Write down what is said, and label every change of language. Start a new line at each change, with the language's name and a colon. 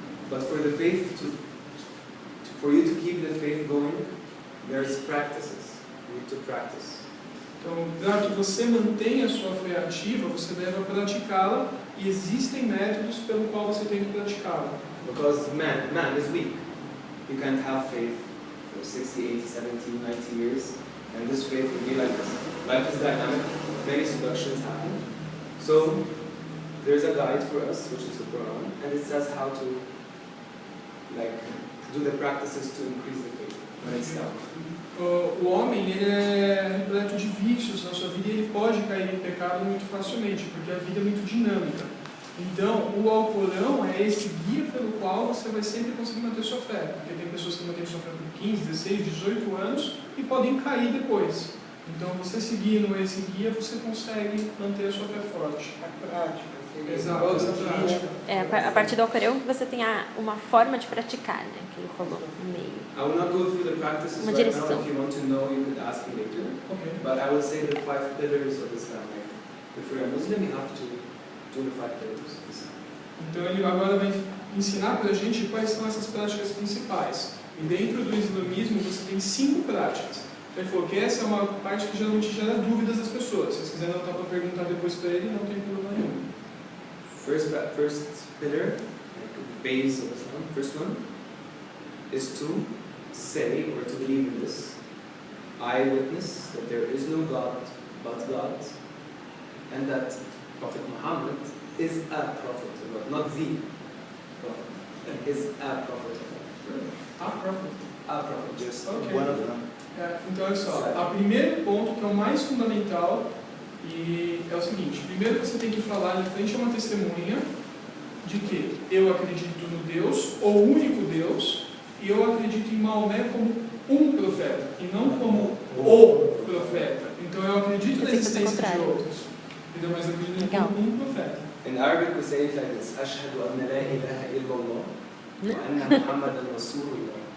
English: But for the faith for you to keep the faith going, there's practices. You need to practice.
Portuguese: Então, para que você mantenha a sua fé ativa, você deve praticá-la, e existem métodos pelo qual você tem que praticá-la.
English: Because man is weak. You can't have faith for 60, 80, 70, 90 years, and this faith will be like this. Life is dynamic, many seductions happen. So, there's a guide for us, which is the Quran, and it says how to like do the practices to increase the faith when it's down.
Portuguese: O homem ele é repleto de vícios na sua vida e ele pode cair em pecado muito facilmente, porque a vida é muito dinâmica. Então, o Alcorão é esse guia pelo qual você vai sempre conseguir manter sua fé, porque tem pessoas que mantêm sua fé por 15, 16, 18 anos e podem cair depois. Então, você seguindo esse guia, você consegue manter a sua fé forte. A prática. Exato, essa prática. A partir do Alcorão que você tem uma forma de praticar, né? Que ele falou no meio.
English: I will not go through the practices
Portuguese: Uma
English: right
Portuguese: direção.
English: now. If you want to know, you could ask me later. Ok. But I will say the 5 pillars of Islam. Like, if you're a Muslim, you have to do the 5 pillars of Islam.
Portuguese: Então, ele agora vai ensinar para a gente quais são essas práticas principais. E dentro do islamismo, você tem 5 práticas. Então, ele falou que essa é uma parte que geralmente gera dúvidas das pessoas. Se vocês quiserem anotar para perguntar depois para ele, não tem problema nenhum.
English: First pillar, like the base of Islam, first one, is to say or to believe in this. I witness that there is no God but God, and that Prophet Muhammad is a prophet of God, not the prophet, is a prophet of God.
Portuguese: A própria.
English: A prophet, just Ok. one of them.
Portuguese: Então, olha só, o primeiro ponto, que é o mais fundamental, e é o seguinte: primeiro você tem que falar em frente a uma testemunha de que eu acredito no Deus, o único Deus, e eu acredito em Maomé como um profeta, e não como o profeta. Então eu acredito na existência de outros, entendeu? Mas eu acredito como um profeta.
English: In Arabic we say it like this:
Arabic: أشهد أن لا إله إلا الله وأن محمدا رسول الله.